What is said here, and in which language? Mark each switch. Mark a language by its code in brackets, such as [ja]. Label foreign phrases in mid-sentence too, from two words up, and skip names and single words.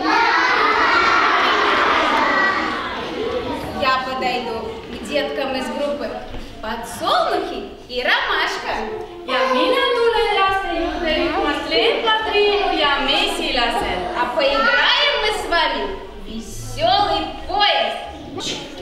[ru] Я подойду к деткам из группы «Подсолнухи» и «Ромашка». [et] Ja mina tulen laste juurde rühmast Leen, Triinu ja Mesilased. [ru] А поиграем мы с вами веселый поезд.